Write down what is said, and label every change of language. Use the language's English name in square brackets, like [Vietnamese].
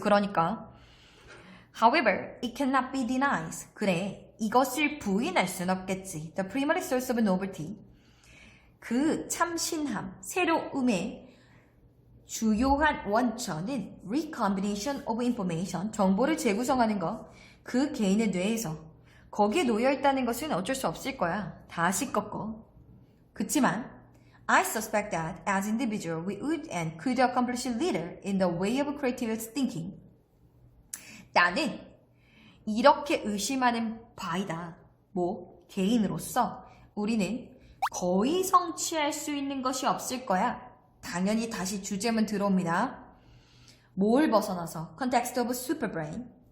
[Korean] 그러니까 [English] However, it cannot be denied. [Korean] 그래, 이것을 부인할 순 없겠지. [English] The primary source of novelty. [Korean] 그 참신함, 새로움의 주요한 원천은 [English] recombination of information, [Korean] 정보를 재구성하는 것, 그 개인의 뇌에서 거기에 놓여있다는 것은 어쩔 수 없을 거야. 다시 꺾어. 그치만 [English] I suspect that as individual we would and could accomplish little in the way of creative thinking. [Korean] 나는 이렇게 의심하는 바이다. 개인으로서 우리는 거의 성취할 수 있는 것이 없을 거야. 당연히 다시 주제문 들어옵니다. 뭘 벗어나서? [English] Context of superbrain.